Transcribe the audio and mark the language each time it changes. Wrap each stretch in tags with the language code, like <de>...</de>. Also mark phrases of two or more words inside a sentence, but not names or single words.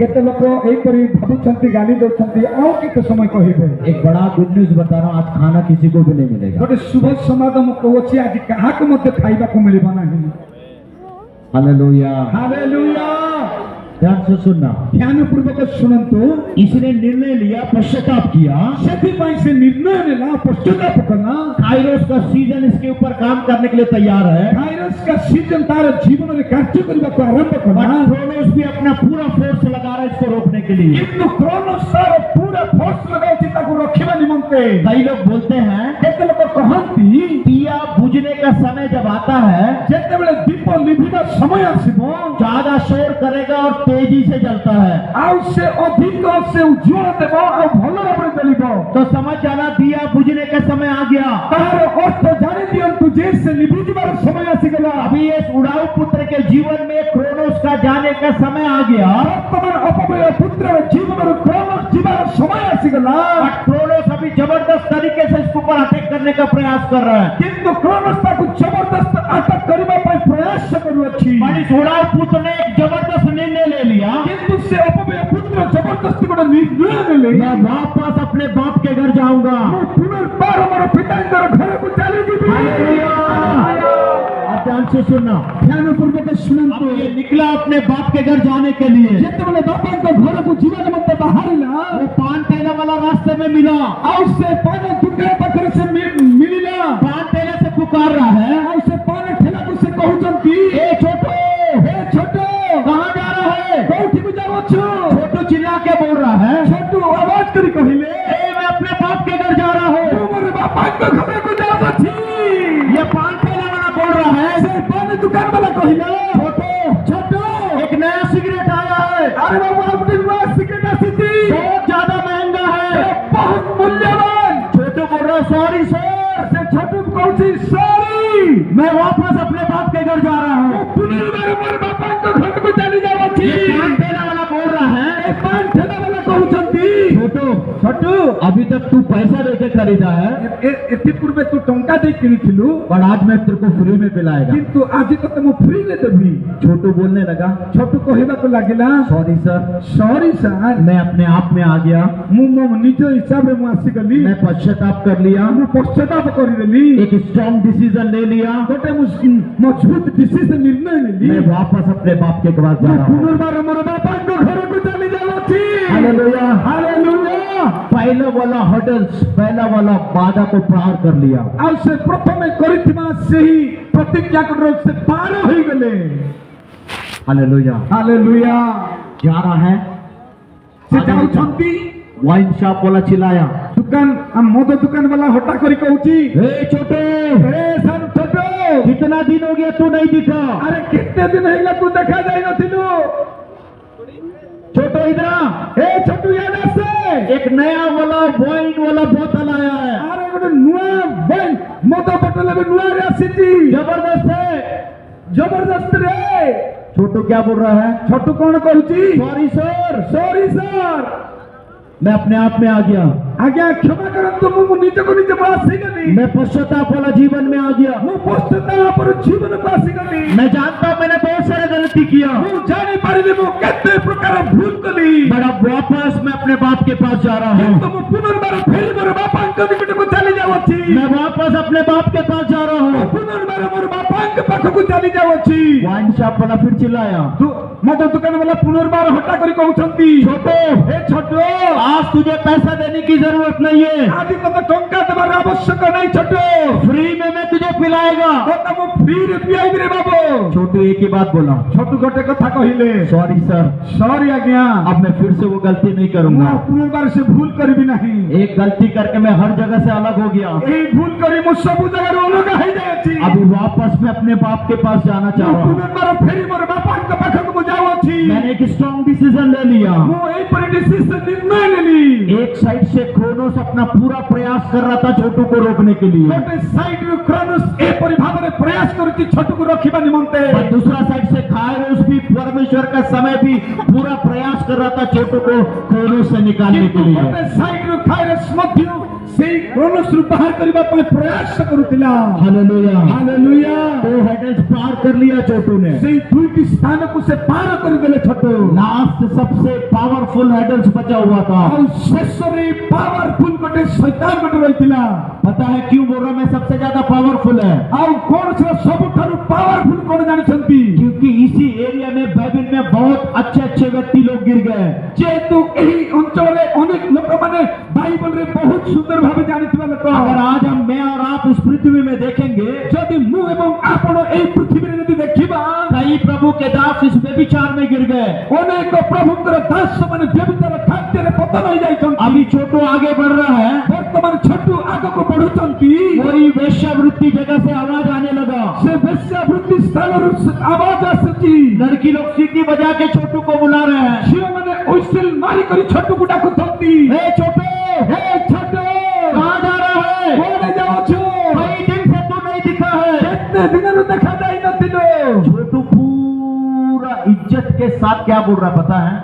<or>କେତେ ଲୋକ ଏଇ ପରି ଭାବୁଛନ୍ତି ଗାଳି ଦଉଛନ୍ତି ଆଉ କେତେ ସମୟ କହିବେ।</or> <hi>एक बड़ा</hi> <en>good news</en> <hi>बता रहा हूँ, आज खाना किसी को भी नहीं मिलेगा।</hi> <or>ଗୋଟେ ଶୁଭ ସମ୍ବାଦ ମୁଁ କହୁଛି ଆଜି କାହା କୁ ମତେ ଖାଇବା କୁ ମିଳିବ ନାହିଁ।</or> <hi>हालेलुया। हालेलुया। ध्यान से सुनना,</hi> <or>ଧ୍ୟାନପୂର୍ବକ ଶୁଣନ୍ତୁ।</or> <hi>इसने निर्णय लिया, पश्चाताप किया,</hi> <or>ସେଥିପାଇଁ ସେ ନିର୍ଣ୍ଣୟ ନେଲା, ପଶ୍ଚାତାପ କଲା।</or> <hi>काइरोस का सीजन इसके ऊपर काम करने के लिए तैयार है।</hi> <or>କାଇରସ୍</or> <hi>का सीजन</hi> <or>तार</or> <hi>जीवन में</hi> <or>कार्य କରିବାକୁ ଆରମ୍ଭ କଲା।</or> <hi>बट क्रोनोस भी अपना पूरा फोर्स लगा रहा है इसको रोकने के लिए।</hi> <or>କିନ୍ତୁ କ୍ରୋନୋସ୍ ତାର</or> <hi>पूरा फोर्स</hi> <or>लगाଉଛି ତାକୁ ରଖିବା ନିମନ୍ତେ।</or> <hi>कई लोग बोलते हैं</hi> <or>କେତେ ଲୋକ କହନ୍ତି</or> <hi>दिया बुझने का समय जब आता है,</hi> <or>ଯେତେବେଳେ ଦୀପ ଲିଭିବା ସମୟ ଆସିବ,</or> <hi>ज्यादा शोर करेगा और तेजी से जलता है।</hi> <or>ଆଉ ସେ ଅଧିକ ସେ ଉଜ୍ଜ୍ୱଳ ଦେବ ଆଉ ଭଲ ଭାବରେ ଜଳିବ।</or> <hi>तो समझ जाना, दिया बुझने का समय आ गया।</hi> <or>ତାହାର ଅର୍ଥ ଜାଣି ଦିଅନ୍ତୁ ଯେ ସେ ଲିଭିଯିବାର ସମୟ ଆସିଗଲା।</or> <hi>अभी इस उड़ाऊ पुत्र के जीवन में क्रोनोस का जाने का समय आ गया।</hi> <or>ବର୍ତ୍ତମାନ ଅପମୟ ପୁତ୍ରର ଜୀବନରୁ କ୍ରୋନୋସ୍ ଯିବାର ସମୟ ଆସିଗଲା।</or> <hi>बट क्रोनोस अभी जबरदस्त तरीके से इसके ऊपर अटैक करने का प्रयास कर रहा है।</hi> <or>କିନ୍ତୁ କ୍ରୋନୋସ୍ ତାକୁ ଜବରଦସ୍ତ ଆଟାକ କରିବା ପାଇଁ ପ୍ରୟାସ କରୁଅଛି।</or> <hi>पर इस उड़ाऊ पुत्र ने एक जबरदस्त निर्णय ले लिया,</hi> <or>କିନ୍ତୁ ସେ ଅପମୟ ପୁତ୍ର ଜବରଦସ୍ତି ଗୋଟେ ନିର୍ଣ୍ଣୟ ନେଲେ।</or> <hi>मैं वापस अपने बाप के घर जाऊंगा।</hi> <or>ମୁଁ ପୁନର୍ବାର ମୋର ପିତାଙ୍କର ଘରକୁ ଚାଲିଯିବି।</or> <hi>आप ध्यान से सुनना,</hi> <or>ଧ୍ୟାନପୂର୍ବକ</or> <hi>अब</hi> <or>ଶୁଣନ୍ତୁ।</or> <hi>ये निकला अपने बाप के घर जाने के लिए।</hi> <or>ଯେତେବେଳେ ବାପାଙ୍କ ଘରକୁ ଯିବା ନିମନ୍ତେ ବାହାରିଲା,</or> <hi>वो पान ठेला वाला रास्ते में मिला।</hi> <or>ଆଉ ସେ ପାନ ଦୋକାନ ପାଖରେ ସେ ମିଳିଲା।</or> <hi>पान ठेले से पुकार रहा है,</hi> <or>ଆଉ ସେ ପାନ ଠେଲାକୁ ସେ କହୁଛନ୍ତି,</or> <hi>ए छोटू,</hi> <or>ହେ ଛୋଟ,</or> <hi>कहाँ जा रहा है?</hi> <or>କୋଉଠିକୁ ଯାଉଛୁ?</or> <hi>छोटू चिल्ला के बोल रहा है,</hi> <or>ଛୋଟ ଆୱାଜ କରି କହିଲେ,</or> <hi>ए मैं अपने बाप के घर जा रहा हूँ।</hi> <or>ମୁଁ ମୋର ବାପାଙ୍କ ଘରକୁ ଯାଉଅଛି।</or> <hi>ये पान ठेला वाला बोल रहा है,</hi> <or>ସେ ପାନ ଦୋକାନ ବାଲା କହିଲା,</or> <hi>छोटू,</hi> <or>ଛୋଟ,</or> <hi>एक नया सिगरेट आया है,</hi> <or>ଆରେ ବାବୁ ଗୋଟେ ନୂଆ ସିଗାରେଟ ଆସିଛି,</or> <hi>बहुत ज्यादा महंगा है।</hi> <or>ବହୁତ ମୂଲ୍ୟବାନ।</or> <hi>छोटू बोल रहा है,</hi> <en>sorry sir,</en> <or>ସେ ଛୋଟକୁ କହୁଛି, ସରି,</or> <hi>मैं वापस अपने बाप के घर जा रहा</hi> <or>ମୁଁ</or> <hi>हूँ।</hi> <or>ପୁନର୍ବାର ମୋର ବାପାଙ୍କ ଘରକୁ ଚାଲି ଯାଉଅଛି।</or> <hi>ये पान ठेला वाला बोल रहा है,</hi> <or>ଏ ପାନ ଠେଲା ବାଲା କହୁଛନ୍ତି,</or> <hi>छोटू,</hi> <or>ଛୋଟୁ,</or> <hi>अभी तक तू पैसा देके खरीदा है,</hi> <or>ଏଥିପୂର୍ବେ ତୁ ଟଙ୍କା ଦେଇ କିଣିଥିଲୁ,</or> <hi>पर आज मैं तेरे को फ्री में पिलाएगा।</hi> <or>କିନ୍ତୁ ଆଜି ତତେ ମୁଁ ଫ୍ରିରେ ଦେବି।</or> <hi>छोटू बोलने लगा,</hi> <or>ଛୋଟୁ କହିବାକୁ ଲାଗିଲା,</or> <en>sorry sir, sorry sir,</en> <hi>मैं अपने आप में आ गया,</hi> <or>ମୁଁ ମୋ ନିଜ ହିସାବରେ ମୁଁ ଆସିଗଲି।</or> <hi>मैं पश्चाताप कर लिया,</hi> <or>ମୁଁ ପଶ୍ଚାତାପ କରିଦେଲି।</or> <hi>एक</hi> <en>strong decision</en> <hi>ले लिया,</hi> <or>ଗୋଟେ ମୁଁ ମଜବୁତ ଡିସିସନ ନିର୍ଣ୍ଣୟ ନେଲି।</or> <hi>मैं वापस अपने बाप के पास जा</hi> <or>ମୁଁ</or> <hi>रहा हूँ।</hi> <or>ପୁନର୍ବାର ମୋର ବାପାଙ୍କ ଘରକୁ ଚାଲି ଯାଉଛି।</or> <hi>हालेलुया,</hi> <or>ହାଲେଲୁୟା।</or> <hi>पहला वाला हर्डल्स, पहला वाला बाधा को पार कर लिया।</hi> <or>ଆଉ ସେ ପ୍ରଥମେ କରିଥିବା ସେହି ପ୍ରତିଜ୍ଞାକୁ ସେ ପାର ହୋଇଗଲେ।</or> <hi>हालेलुया,</hi> <or>ହାଲେଲୁୟା।</or> <hi>जा रहा है,</hi> <or>ସେ ଯାଉଛନ୍ତି।</or> <en>wine shop</en> <hi>वाला चिल्लाया,</hi> <or>ଦୋକାନ ମଦ ଦୋକାନ ବାଲା ହଟା କରି କହୁଛି,</or> <hi>ए छोटे,</hi> <or>ଏ ସାନ ଛୋଟ,</or> <hi>कितना दिन हो गया तू नहीं दिखा?</hi> <or>ଆରେ କେତେ ଦିନ ହେଇଗଲା ତୁ ଦେଖା ଯାଇ ନଥିଲୁ।</or> <hi>छोटो इधर आ,</hi> <or>ଏ ଛୋଟ ଇଆଡେ ଆସେ।</or> <hi>एक नया वाला वाइन वाला बोतल आया है,</hi> <or>ଆରେ ଗୋଟେ ନୂଆ ୱାଇନ୍ ମଦ ବୋତଲ ଏବେ ନୂଆରେ ଆସିଛି।</or> <hi>जबरदस्त है।</hi> <or>ଜବରଦସ୍ତ ରେ।</or> <hi>छोटू क्या बोल रहा है?</hi> <or>ଛୋଟ କଣ କହୁଛି?</or> <en>sorry sir, sorry sir,</en> <hi>मैं अपने आप में आ गया,</hi> <or>ଆଜ୍ଞା କ୍ଷମା କରନ୍ତୁ, ମୁଁ ନିଜକୁ ନିଜେ ଆସିଗଲି।</or> <hi>मैं पश्चाताप वाला जीवन में आ गया।</hi> <or>ମୁଁ ପଶ୍ଚାତାପର ଜୀବନକୁ ଆସିଗଲି।</or> <hi>मैं जानता हूँ मैंने बहुत सारे गलती किया,</hi> <or>ମୁଁ ଜାଣିପାରିଲି ମୁଁ କେତେ ପ୍ରକାର ଭୁଲ କଲି।</or> <hi>पर अब वापस मैं अपने बाप के पास जा रहा</hi> <or>କିନ୍ତୁ</or> <hi>हूँ।</hi> <or>ମୁଁ ପୁନର୍ବାର ଫେରି ମୋର ବାପାଙ୍କ ନିକଟକୁ ଚାଲି ଯାଉଅଛି।</or> <hi>मैं वापस अपने बाप के पास जा रहा</hi> <or>ମୁଁ</or> <hi>हूँ।</hi> <or>ପୁନର୍ବାର ମୋର ବାପାଙ୍କ ପାଖକୁ ଚାଲି ଯାଉଅଛି।</or> <en>wine shop</en> <hi>वाला फिर चिल्लाया,</hi> <or>ମଦ ଦୋକାନ ବାଲା ପୁନର୍ବାର ହଟା କରି କହୁଛନ୍ତି,</or> <hi>छोटो,</hi> <or>ଏ ଛୋଟ,</or> <hi>आज तुझे पैसा देने की जरूरत नहीं है,</hi> <or>ଆଜି ତତେ ଟଙ୍କା ଦେବାର ଆବଶ୍ୟକ ନାହିଁ। ଛୋଟ,</or> <hi>फ्री में मैं तुझे पिलाएगा।</hi> <or>ତତେ ମୁଁ ଫ୍ରିରେ ପିଆଇବି ରେ ବାବୁ।</or> <hi>छोटू एक ही बात बोला,</hi> <or>ଛୋଟ ଗୋଟେ କଥା କହିଲେ,</or> <en>sorry sir,</en> <or>ସରି ଆଜ୍ଞା,</or> <hi>अब मैं फिर से वो गलती नहीं</hi> <or>ମୁଁ</or> <hi>करूंगा।</hi> <or>ଆଉ ପୁନର୍ବାର ସେ ଭୁଲ କରିବି ନାହିଁ।</or> <hi>एक गलती करके मैं हर जगह से अलग हो गया,</hi> <or>ଏଇ ଭୁଲ କରି ମୁଁ ସବୁ ଜାଗାରୁ ଅଲଗା ହେଇଯାଇଛି।</or> <hi>अभी वापस मैं अपने बाप के पास जाना चाह</hi> <or>ମୁଁ</or> <hi>रहा हूँ।</hi> <or>ପୁନର୍ବାର ଫେରି ମୋର ବାପାଙ୍କ ପାଖକୁ ମୁଁ ଯାଉଅଛି।</or> <hi>मैंने एक</hi> <en>strong decision</en> <hi>ले लिया।</hi> <or>ମୁଁ ଏହିପରି ଡିସିସନ ନିର୍ଣ୍ଣୟ ନେଲି।</or> <hi>एक साइड से क्रोनोस अपना पूरा प्रयास कर रहा था छोटू को रोकने के लिए,</hi> <or>ଗୋଟେ ସାଇଡରୁ କ୍ରୋନୋସ୍ ଏପରି ଭାବରେ ପ୍ରୟାସ କରୁଛି ଛୋଟକୁ ରଖିବା ନିମନ୍ତେ।</or> <hi>और दूसरा साइड से काइरोस भी परमेश्वर का समय भी पूरा प्रयास कर रहा था छोटू को क्रोनोस से निकालने के लिए।</hi> <or>ଗୋଟେ ସାଇଡରୁ କାଇରସ୍ ମଧ୍ୟ ସେଇ କ୍ରୋନୋସ ରୁ ବାହାର କରିବା ପାଇଁ ପ୍ରୟାସ କରୁଥିଲା।</or> <hi>हालेलुया।</hi> <or>ହାଲେଲୁୟା।</or> <hi>2 hurdles पार कर लिया छोटू ने।</hi> <or>ସେଇ ଦୁଇଟି ସ୍ଥାନକୁ ସେ ପାର କରିଦେଲେ ଛୋଟ।</or> <hi>लास्ट सबसे पावरफुल hurdles बचा हुआ था।</hi> <or>ଆଉ ଶେଷରେ ପାୱାରଫୁଲ ଗୋଟେ ଶୈତାନ ଗୋଟେ ରହିଥିଲା।</or> <hi>पता है क्यों बोल रहा मैं सबसे ज्यादा पावरफुल है?</hi> <or>ଆଉ କଣ ସେ ସବୁଠାରୁ ପାୱାରଫୁଲ କଣ ଜାଣିଛନ୍ତି?</or> <hi>क्योंकि इसी एरिया में बाइबल में बहुत अच्छे अच्छे व्यक्ति लोग गिर गए।</hi> <or>ଯେହେତୁ ଏହି ଅଞ୍ଚଳରେ ଅନେକ ଲୋକମାନେ ବାଇବଲରେ ବହୁତ ସୁନ୍ଦର ଭାବେ ଜାଣିଥିବା ଲୋକ।</or> <hi>अगर आज हम मैं और आप इस पृथ्वी में देखेंगे,</hi> <or>ଯଦି ମୁଁ ଏବଂ ଆପଣ ଏହି ପୃଥିବୀରେ ଯଦି ଦେଖିବା</or> <hi>कई प्रभु के दास इस व्यभिचार में गिर गए।</hi> <or>ଅନେକ ପ୍ରଭୁଙ୍କର ଦାସମାନେ ବ୍ୟଭିଚାର ଖାଦ୍ୟରେ ପତନ ହୋଇଯାଇଛନ୍ତି।</or> <hi>अभी छोटू आगे बढ़ रहा है,</hi> <or>ବର୍ତ୍ତମାନ ଛୋଟୁ ଆଗକୁ ବଢୁଛନ୍ତି।</or> <hi>वही वेश्यावृत्ति जगह से आवाज आने लगा।</hi> <or>ସେ ବେଶ୍ୟାବୃତ୍ତି ସ୍ଥାନରୁ ଆବାଜ ଆସୁଛି।</or> <hi>लड़की लोग सीटी बजा के छोटू को बुला रहे हैं।</hi> <or>ଝିଅମାନେ ହୁଇସିଲ ମାରିକରି ଛୋଟୁକୁ ଡାକୁଛନ୍ତି।</or> <hi>हे छोटू,</hi> <or>ହେ ଛୋଟ</or> <hi>कहाँ जा रहा है?</hi> <or>କୁଆଡେ ଯାଉଛୁ?</or> <hi>कई दिन से तू नहीं दिखा है।</hi> <or>କେତେ ଦିନରୁ ଦେଖାଯାଇ ନଥିଲୁ।</or> <hi>छोटू पूरा इज्जत के साथ क्या बोल रहा पता है?</hi>